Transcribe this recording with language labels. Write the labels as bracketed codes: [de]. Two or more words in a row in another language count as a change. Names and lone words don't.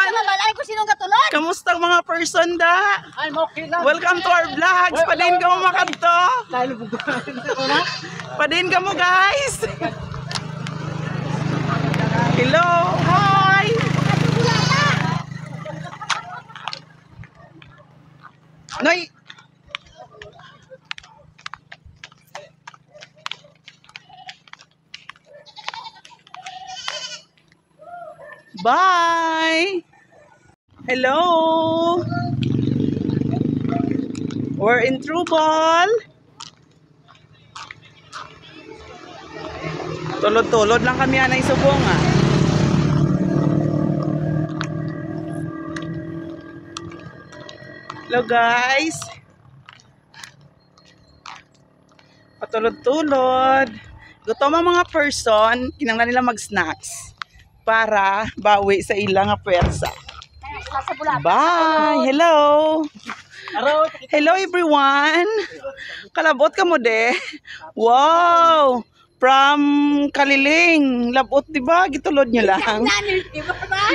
[hil] Kamusta ang mga person da? [en] Welcome to our vlogs. [hil] Padin ka mo makadto. Padin ka mo guys. [en] Hello. Hi. [hil] Noy. [en] Bye. Hello. We're in trouble. [hil] Tulod-tulod lang kami anay subong ah. [en] Hello guys. [hil] Patulod-tulod. Gutom ang mga person, kinanglan nila mag-snacks para bawi sa ilang pwersa. [en] Bye. Hello. Hello everyone. [hil] Kalabot ka mo de. Wow. From Kaliling. Labot diba? Gitulod nyo lang.